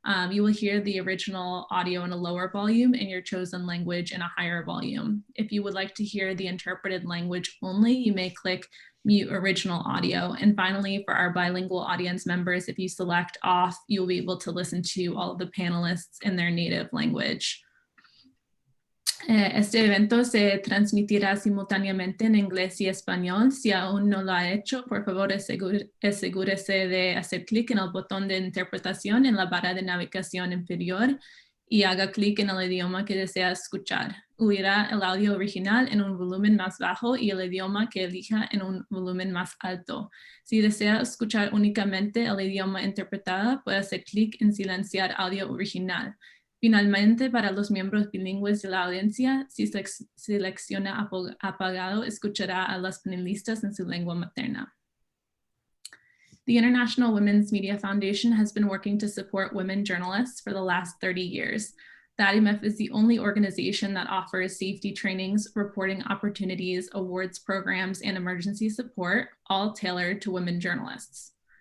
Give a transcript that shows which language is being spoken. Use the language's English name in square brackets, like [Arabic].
[English] You will hear the original audio in a lower volume and your chosen language in a higher volume. If you would like to hear the interpreted language only, you may click mute original audio. And finally, for our bilingual audience members, if you select off, you'll be able to listen to all of the panelists in their native language. [Spanish] Este evento se transmitirá simultáneamente en inglés y español. Si aún no lo ha hecho, por favor asegúrese de hacer clic en el botón de interpretación en la barra de navegación inferior y haga clic en el idioma que desea escuchar. Oirá el audio original en un volumen más bajo y el idioma que elija en un volumen más alto. Si desea escuchar únicamente el idioma interpretado, puede hacer clic en silenciar audio original. Finalmente, para los miembros bilingües de la audiencia, si selecciona apagado, escuchará a las panelistas en su lengua materna. [English] The International Women's Media Foundation has been working to support women journalists for the last 30 years. The IMF is the only organization that offers safety trainings, reporting opportunities, awards programs, and emergency support, all tailored to women journalists.